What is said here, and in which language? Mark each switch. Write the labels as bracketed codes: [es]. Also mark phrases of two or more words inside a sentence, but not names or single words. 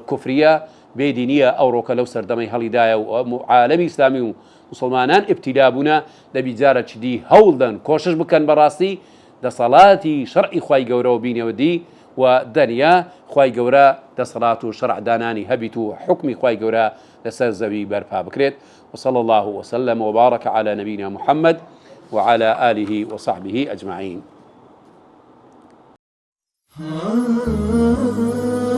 [ckb] کوفریە بێدینیە ئەو ڕۆکە لەو سەردەمەی هەڵیدایە و عالەمی ئیسلامی و مسلمانان ابتیدا بوونە دەبی جارە چدی هەوڵدەن کۆشش بکەن بەڕاستی دەسەڵاتی شەرعی خوای گەورەوە بینەوە دی و دنیا خوای گەورە دەسەڵات و شەرع دانانی هەبیت و حکمی خوای گەورە لەسەر زەوی بەرپا بکرێت [ar] وصلى الله وسلم وبارك على نبينا محمد وعلى آله وصحبه أجمعين.